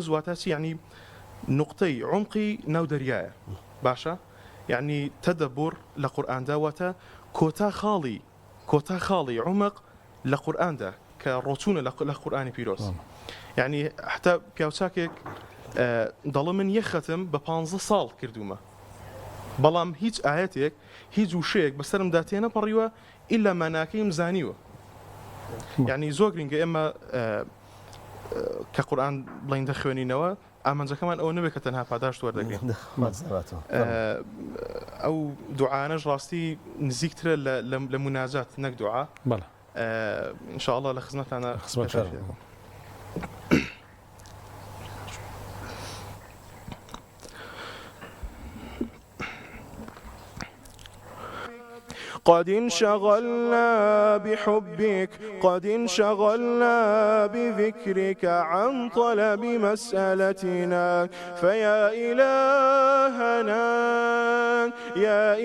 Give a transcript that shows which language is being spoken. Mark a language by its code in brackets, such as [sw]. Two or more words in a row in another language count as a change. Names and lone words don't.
[ckb] واتە چی یعنی نقطەی عمقی ناو دەریایە باشە یعنی تەدەبور لە قورئاندا واتە کۆتا خاڵی عمق لە قورئاندا کە ڕۆچوونە لە قورئانی پیرۆز یعنی حتا پیاوچاکێک دەڵێ من یەک ختم بە 15 ساڵ کردومە بەڵام هیچ ئاەتێک هیچ وشەیەک بەسەرم داتێنە پەڕیوە ئیلا ماناکەیم زانیوە یعنی زۆر گرنگە ئێمە کە قورئان بڵین دەخوێنینەوە ئامانجەکەمان ئەوە نەبێت کە تەنها پاداش وەردەگرین ئەو دوعانەش ڕاستی نزیکترە لە مناجات نەک دوعا ئینشاءالله لە خزمەتانە [ar] قد انشغلنا بحبك قد انشغلنا بذكرك عن طلب مسألتنا فيا إلهنا يا